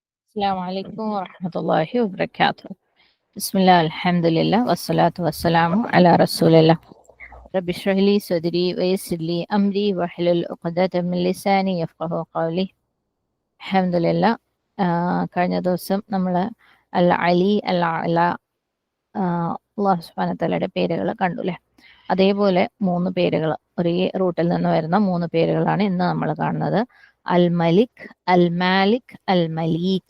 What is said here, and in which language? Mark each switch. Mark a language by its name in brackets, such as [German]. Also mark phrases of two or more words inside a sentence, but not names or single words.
[Arabic] السلام عليكم ورحمة الله وبركاته. بسم الله الحمد لله والصلاة والسلام على رسول الله. رب اشرح لي صدري ويسر لي أمري واحلل عقدة من لساني يفقهوا قولي. الحمد لله. [Malayalam] കഴിഞ്ഞ ദിവസം നമ്മൾ അൽ അലി അൽ അല അള്ളാഹു [Arabic] سبحانه وتعالى [Malayalam] പേരുകൾ കണ്ടു അല്ലേ. അതേപോലെ 3 പേരുകൾ, ഒരേ റൂട്ടിൽ നിന്ന് വരുന്ന 3 പേരുകളാണ് ഇന്ന് നമ്മൾ കാണുന്നത്. അൽ മലിക്, അൽ മാലിക്, അൽ മലീക്.